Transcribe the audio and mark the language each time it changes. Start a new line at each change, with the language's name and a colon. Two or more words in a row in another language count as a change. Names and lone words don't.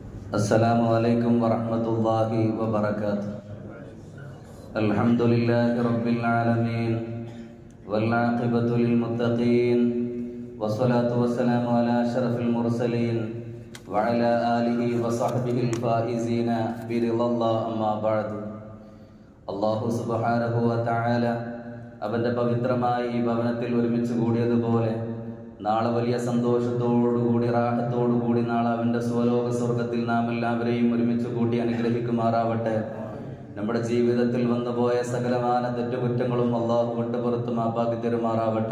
Arabic: السلام عليكم ورحمة الله وبركاته. الحمد لله رب العالمين والعاقبة للمتقين والصلاة والسلام على أشرف المرسلين وعلى آله وصحبه الفائزين برضا الله. أما بعد.
Malayalam: അല്ലാഹു
Arabic: سبحانه وتعالى
Malayalam: അവന്റെ പവിത്രമായ ഈ ഭവനത്തിൽ ഒരുമിച്ച് കൂടിയതുപോലെ നാളെ വലിയ സന്തോഷത്തോടുകൂടി റാഹത്തോടുകൂടി നാളെ അവന്റെ സ്വലോക സ്വർഗത്തിൽ നാം എല്ലാവരെയും ഒരുമിച്ച് കൂട്ടി അനുഗ്രഹിക്കുമാറാവട്ടെ. നമ്മുടെ ജീവിതത്തിൽ വന്നുപോയ സകലമാന തെറ്റുകുറ്റങ്ങളും അള്ളാഹു വിട്ടുപുറത്ത് മാപ്പാക്കി തരുമാറാവട്ടെ.